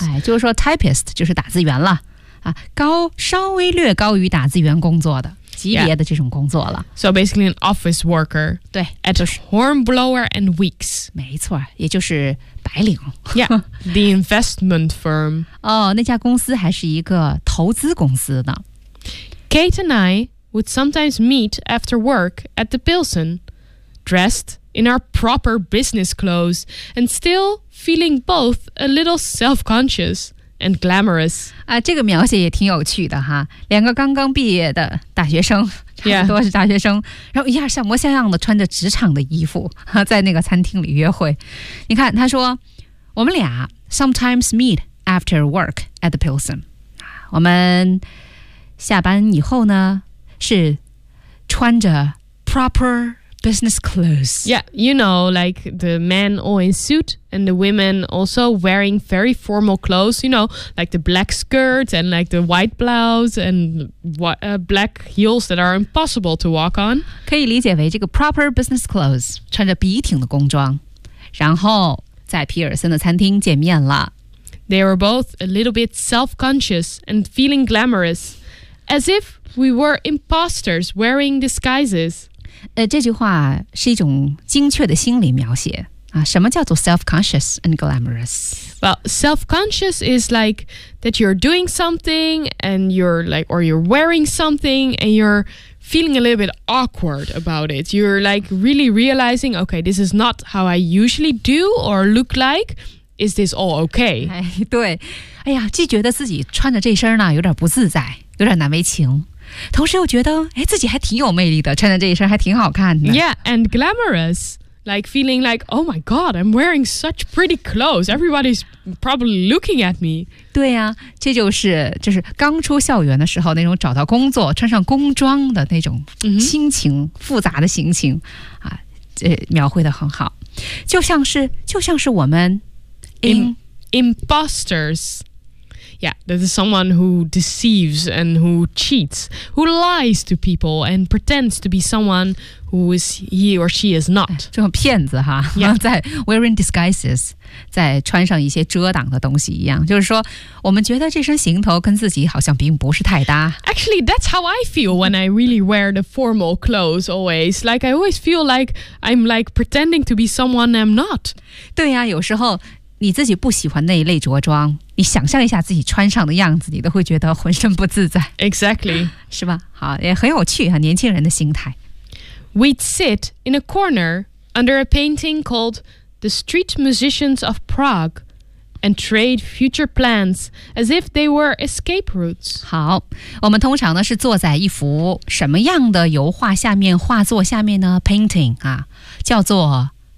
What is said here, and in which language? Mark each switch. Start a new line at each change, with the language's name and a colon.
Chinese: 哎，就是说 typist 就是打字员了高稍微略高于打字员工作的级别的这种工作了、
English: yeah. So basically an office worker
Chinese: 对
English: At、
Chinese: 就是、
English: Hornblower and Weeks
Chinese: 没错也就是白领
English: Yeah The investment firm
Chinese: 哦那家公司还是一个投资公司呢
English: Kate and I would sometimes meet after work at the Pilsen Dressed in our proper business clothes And still feeling both a little self-conscious And glamorous、
Chinese: 啊、这个描写也挺有趣的哈两个刚刚毕业的大学生差不多是大学生、
English: yeah.
Chinese: 然后一下像模像样的穿着职场的衣服在那个餐厅里约会你看他说我们俩
English: sometimes meet after work at the Pilsen
Chinese: 我们下班以后呢是穿着
English: proper business clothes Yeah, you know, like the men all in suit and the women also wearing very formal clothes you know, like the black skirt and like the white blouse and black heels that are impossible to walk on
Chinese: 可以理解为这个
English: proper business clothes
Chinese: 穿着笔挺的工装然后在皮尔森的餐厅见面了
English: They were both a little bit self-conscious and feeling glamorous as if we were imposters wearing disguises
Chinese: 这句话是一种精确的心理描写、啊、什么叫做
English: self-conscious and glamorous? Well, self-conscious is like that you're doing something and you're like, or you're wearing something and you're feeling a little bit awkward about it. You're like really realizing, okay, this is not how I usually do or look like. Is this all okay?
Chinese: 哎对哎呀既觉得自己穿着这身呢有点不自在有点难为情。同时又觉得哎，自己还挺有魅力的穿着这一身还挺好看的
English: Yeah, and glamorous Like feeling like Oh my god, I'm wearing such pretty clothes Everybody's probably looking at me
Chinese: 对呀、啊、这就是刚出校园的时候那种找到工作穿上工装的那种心情、mm-hmm. 复杂的心情、啊、描绘得很好就像是我们
English: Imposters Yeah, this is someone who deceives and who cheats, who lies to people and pretends to be someone who is he or she is not.
Chinese: 这种骗子哈、
English: yeah.
Chinese: 在
English: wearing disguises,
Chinese: 在穿上一些遮挡的东西一样。就是说我们觉得这身行头跟自己好像并不是太搭。
English: Actually, that's how I feel when I really wear the formal clothes always. Like, I always feel like I'm like pretending to be someone I'm not.
Chinese: 对呀、啊、有时候你自己不喜欢那一类着装你想象一下自己穿上的样子你都会觉得浑身不自在
English: Exactly
Chinese: 是吧好也很有趣、啊、年轻人的心态
English: We'd sit in a corner under a painting called The Street Musicians of Prague and trade future plans as if they were escape routes
Chinese: 好我们通常呢是坐在一幅什么样的油画下面画作下面呢 painting 啊，叫做